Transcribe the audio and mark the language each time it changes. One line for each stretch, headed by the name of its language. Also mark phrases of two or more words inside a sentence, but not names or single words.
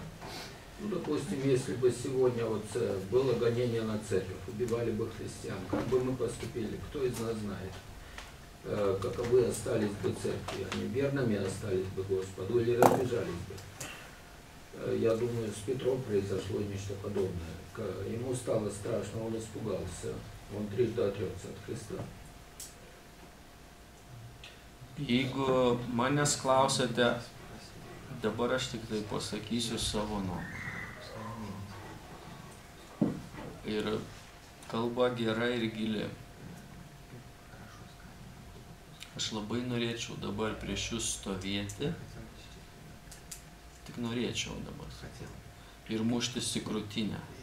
Russian: Ну, допустим, если бы сегодня было гонение на церковь, убивали бы христиан, как бы мы поступили, кто из нас знает? Каковы остались бы церкви, они верными остались бы Господу или разбежались бы. Я думаю, с Петром произошло нечто подобное. Ему стало страшно, он испугался, он трижды отрекся от Христа.
Lithuanian: Jeigu manęs klausėte, dabar aš tik tai pasakysiu savo nuomonę. Ir kalba gera ir gili. Aš labai norėčiau dabar prieš jūs stovėti, tik norėčiau dabar, ir muštis į krūtinę.